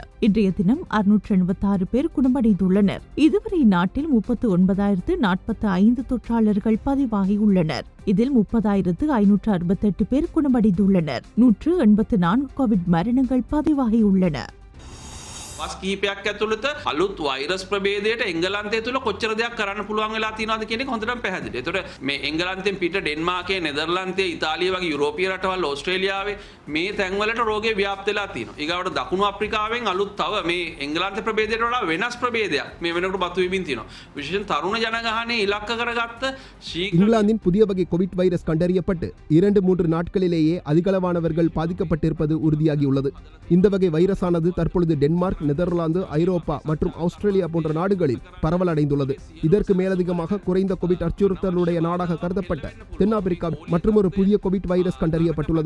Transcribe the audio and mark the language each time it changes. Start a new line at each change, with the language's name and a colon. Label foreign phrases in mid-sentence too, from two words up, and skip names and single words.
Tamil: இன்றைய தினம் 686 பேர் குணமடைந்துள்ளனர். இதுவரை நாட்டில் 39,045 தொற்றாளர்கள் பதிவாகியுள்ளனர். இதில் 30,568 பேர் குணமடைந்துள்ளனர். 184 கோவிட் மரணங்கள் பதிவாகியுள்ளன.
Sinhala: වස් කිහිපයක් ඇතුළත අලුත් වෛරස් ප්‍රභේදයට එංගලන්තය තුළ කොච්චර දෙයක් කරන්න පුළුවන් වෙලා තියෙනවද කියන එක හොඳටම පැහැදිලි. ඒතකොට මේ එංගලන්තයෙන් පිට ඩෙන්මාර්කේ, නෙදර්ලන්තයේ, ඉතාලිය වගේ යුරෝපීය රටවල්, ඕස්ට්‍රේලියාවේ මේ තැන්වලට රෝගේ ව්‍යාප්ත වෙලා තියෙනවා. ඊගාවට දකුණු අප්‍රිකාවෙන් අලුත් තව මේ එංගලන්ත ප්‍රභේදයට වඩා වෙනස් ප්‍රභේදයක් මේ වෙනකොට බතු වෙමින් තියෙනවා. විශේෂයෙන් තරුණ ජනගහනය ඉලක්ක කරගත්ත
Tamil: இங்கிலாந்தின் புதிய வகை கோவிட் வைரஸ் கண்டறியப்பட்டு 2-3 நாட்களிலேயே அதிகளவானவர்கள் பாதிக்கப்பட்டிருப்பது உறுதியாகியுள்ளது. இந்த வகை வைரஸானது தற்பொழுது டென்மார்க், நெதர்லாந்து, ஐரோப்பா மற்றும் ஆஸ்திரேலியா போன்ற நாடுகளில் பரவலடைந்துள்ளது. இதற்கு மேலதிகமாக குறைந்த கோவிட் அச்சுறுத்தலுடைய நாடாக கருதப்பட்ட தென்னாப்பிரிக்கா மற்றொரு புதிய கோவிட் வைரஸ் கண்டறியப்பட்டுள்ளது.